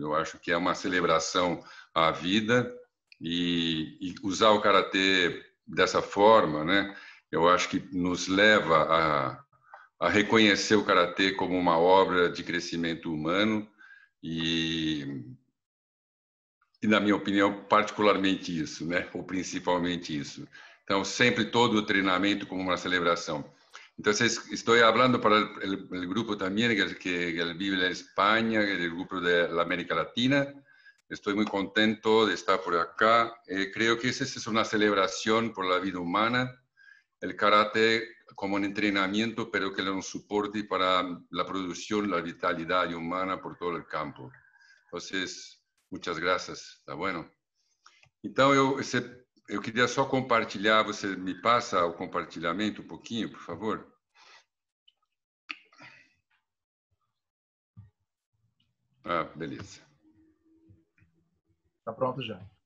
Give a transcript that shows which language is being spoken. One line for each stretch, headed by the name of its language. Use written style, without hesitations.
Portuguese: Eu acho que é uma celebração à vida e usar o karatê dessa forma, né, eu acho que nos leva a reconhecer o karatê como uma obra de crescimento humano e, na minha opinião, particularmente isso, né? Ou principalmente isso. Então, sempre todo o treinamento como uma celebração. Então, estou falando para o grupo também que vive na Espanha, o grupo da América Latina. Estou muito contente de estar por acá.
Spanish: Creo que esa es una celebración por la vida humana, el karate como un entrenamiento, pero que nos soporte para la producción, la vitalidad humana por todo el campo. Entonces, muchas gracias,
Portuguese: tá
Spanish: bueno?
Portuguese: Então, eu queria só compartilhar, você me passa o compartilhamento um pouquinho, por favor? Ah, beleza. Está pronto já.